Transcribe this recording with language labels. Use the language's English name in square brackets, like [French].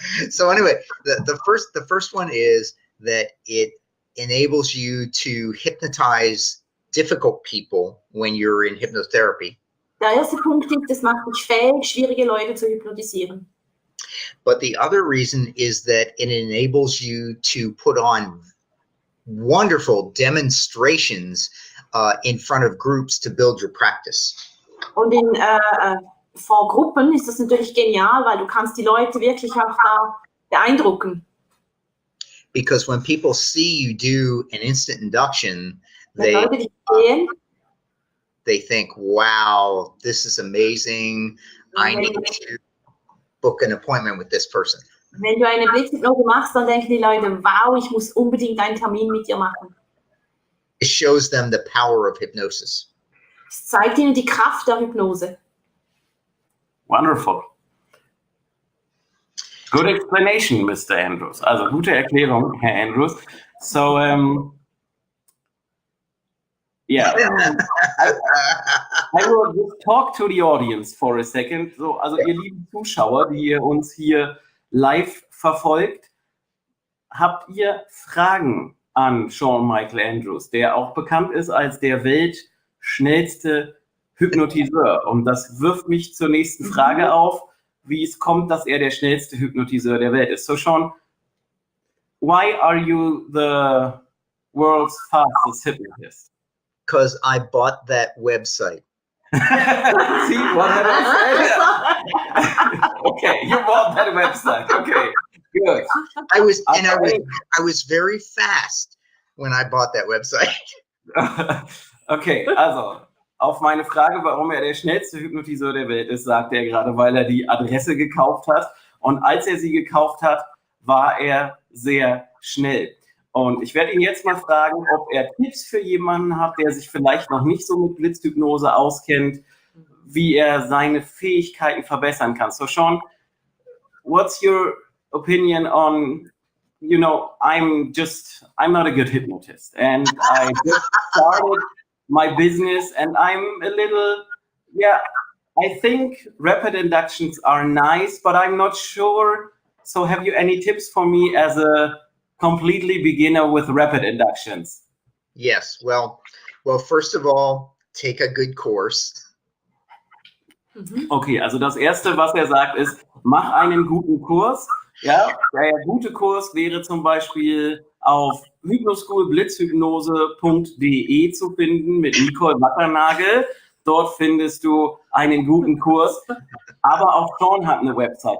[English] So anyway, the first one is that it enables you to hypnotize difficult people when you're in hypnotherapy. [German] Der erste Punkt ist, es macht dich fähig, schwierige Leute zu hypnotisieren. [English] But the other reason is that it enables you to put on wonderful demonstrations in front of groups to build your practice. [German] Und vor Gruppen ist das natürlich genial, weil du kannst die Leute wirklich auch da beeindrucken. [English] Because when people see you do an instant induction, [German] Wenn Leute dich sehen, [English] they think, wow, this is amazing. I need to book an appointment with this person. [German] wenn du eine Blitzhypnose machst, dann denken die Leute, wow, ich muss unbedingt einen Termin mit dir machen. [English] It shows them the power of hypnosis. [German] Es zeigt ihnen die Kraft der Hypnose. [English] Wonderful. Good explanation, Mr. Andrews. [German] Also gute Erklärung, Herr Andrews. [English] So, yeah, I will just talk to the audience for a second. [German] So, also ihr lieben Zuschauer, die ihr uns hier live verfolgt, habt ihr Fragen an Sean Michael Andrews, der auch bekannt ist als der weltschnellste Hypnotiseur. Und das wirft mich zur nächsten Frage auf, wie es kommt, dass er der schnellste Hypnotiseur der Welt ist. [English] So Sean, why are you the world's fastest hypnotist? Because I bought that website. See what I said? Okay, you bought that website. Okay, good. I was very fast when I bought that website. [German] Okay, also auf meine Frage, warum er der schnellste Hypnotiseur der Welt ist, sagt er gerade, weil er die Adresse gekauft hat. Und als er sie gekauft hat, war er sehr schnell. Und ich werde ihn jetzt mal fragen, ob er Tipps für jemanden hat, der sich vielleicht noch nicht so mit Blitzhypnose auskennt, wie er seine Fähigkeiten verbessern kann. [English] So Sean, what's your opinion on, you know, I'm not a good hypnotist and I just started my business and I'm a little, yeah, I think rapid inductions are nice, but I'm not sure. So have you any tips for me as a completely beginner with rapid inductions? Yes, well, first of all, take a good course. [German] Okay, also das Erste, was er sagt, ist, mach einen guten Kurs. Ja, der gute Kurs wäre zum Beispiel auf hypnoschoolblitzhypnose.de zu finden mit Nicole Wackernagel. Dort findest du einen guten Kurs. Aber auch Sean hat eine Website.